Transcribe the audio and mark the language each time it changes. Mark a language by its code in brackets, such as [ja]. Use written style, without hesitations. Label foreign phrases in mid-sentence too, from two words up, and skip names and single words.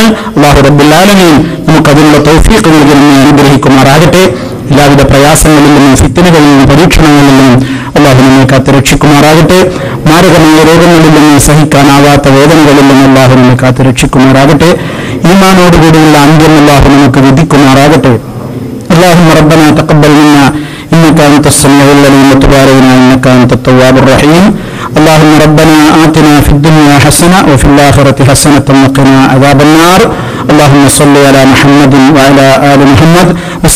[ml] അല്ലാഹു [ar] رب العالمين [ml] നമുക്കതിനുള്ള തൗഫീഖ് നൽകി നമ്മെ അനുഗ്രഹിക്കുമാറാകട്ടെ. എല്ലാവിധ പ്രയാസങ്ങളിൽ നിന്നും ഫിത്നകളിൽ നിന്നും പരീക്ഷണങ്ങളിൽ നിന്നും അല്ലാഹു നമ്മെ കാത്തുരക്ഷിക്കുമാറാകട്ടെ. മാരകമായ രോഗങ്ങളിൽ നിന്നും സഹിക്കാനാവാത്ത വേദനകളിൽ നിന്നും അല്ലാഹു നമ്മെ കാത്തുരക്ഷിക്കുമാറാകട്ടെ. ഈമാനോടുകൂടിയുള്ള അന്ത്യം അല്ലാഹു നമുക്ക് വിധിക്കുമാറാകട്ടെ. [ar] اللهم ربنا تقبل منا إنك أنت السميع العليم وتب علينا إنك أنت التواب الرحيم. اللهم ربنا آتنا في الدنيا حسنة وفي الآخرة حسنة وقنا عذاب النار. اللهم صل على محمد وعلى آل محمد.